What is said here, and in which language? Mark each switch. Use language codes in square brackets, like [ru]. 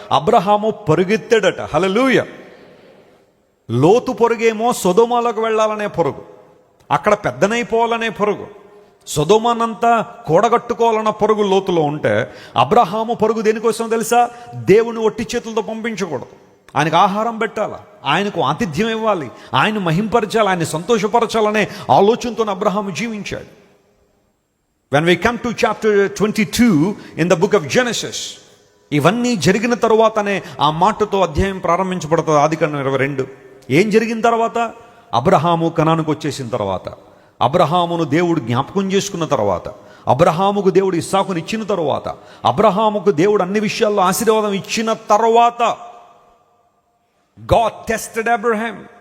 [te] అబ్రహాము పరుగెత్తాడట. హల్లెలూయా. లోతు పొరుగేమో సొదొమలోకి వెళ్ళాలనే పొరుగు, అక్కడ పెద్దనైపోవాలనే పొరుగు, సొదొమనంతా కూడగట్టుకోవాలన్న పొరుగు లోతులో ఉంటే, అబ్రహాము పొరుగు దేనికోసం తెలుసా? దేవుని ఒట్టి చేతులతో పంపించకూడదు, ఆయనకు ఆహారం పెట్టాలి, ఆయనకు ఆతిథ్యం ఇవ్వాలి, ఆయన మహింపరచాలి, ఆయన సంతోషపరచాలనే ఆలోచనతో అబ్రహాము జీవించాడు. [en] When we come to chapter 22 in the book of Genesis, [te] ఇవన్నీ జరిగిన తరువాతనే ఆ మాటతో అధ్యాయం ప్రారంభించబడుతుంది. ఆదికాండం 22. ఏం జరిగిన తర్వాత? అబ్రహాము కనానుకు వచ్చేసిన తర్వాత, అబ్రహామును దేవుడు జ్ఞాపకం చేసుకున్న తర్వాత, అబ్రహాముకు దేవుడు ఇస్సాకును ఇచ్చిన తర్వాత, అబ్రహాముకు దేవుడు అన్ని విషయాల్లో ఆశీర్వాదం ఇచ్చిన తర్వాత, [en] God tested Abraham.